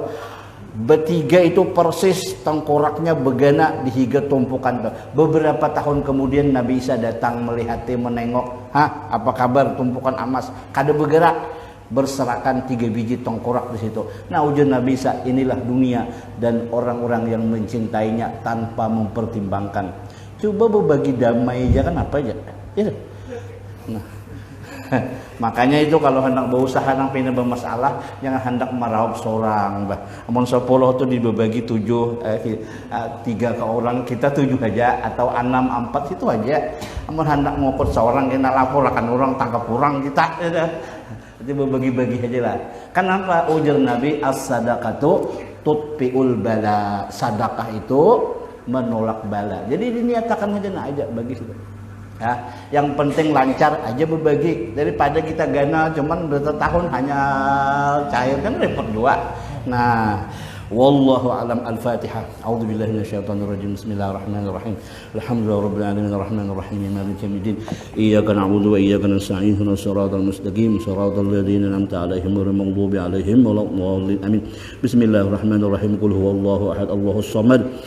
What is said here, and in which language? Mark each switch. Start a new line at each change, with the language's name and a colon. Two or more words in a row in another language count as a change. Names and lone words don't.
Banjar: Bertiga itu persis tengkoraknya begana di higa tumpukan.
Indonesian: Beberapa tahun kemudian Nabi Isa datang melihatnya, menengok, apa kabar tumpukan emas? Kada bergerak, berserakan 3 biji tengkorak di situ. Nah ujar Nabi Isa, inilah dunia dan orang-orang yang mencintainya tanpa mempertimbangkan. Coba berbagi damai aja kan apa aja. Ya. Nah.
Banjar: Makanya itu kalau hendak berusaha nang pina bermasalah, jangan hendak meraup seorang. Amun 10 tu dibagi 3 ke orang, kita 7 aja atau 6 4 itu aja. Amun hendak ngokot seorang, kita lapor akan orang tangkap orang kita.
Indonesian: Jadi berbagi-bagi aja lah. Kenapa ujar Nabi
Arabic: الصدقة تطفئ البلاء?
Indonesian: Sedekah itu menolak bala. Jadi diniatakan aja bagi sudah. Ya, yang penting lancar aja berbagi daripada kita gana cuman bertahun hanya cair kan repot juga.
Arabic: Nah, والله أعلم. Al-Fatihah. أعوذ بالله من الشيطان الرجيم. بسم الله الرحمن الرحيم. الحمد لله رب العالمين الرحمن الرحيم مالك يوم الدين. إياك نعبد وإياك نستعين. اهدنا الصراط المستقيم. صراط الذين أنعمت عليهم غير المغضوب عليهم ولا الضالين. Amin. بسم الله الرحمن الرحيم. قل هو الله أحد، الله الصمد.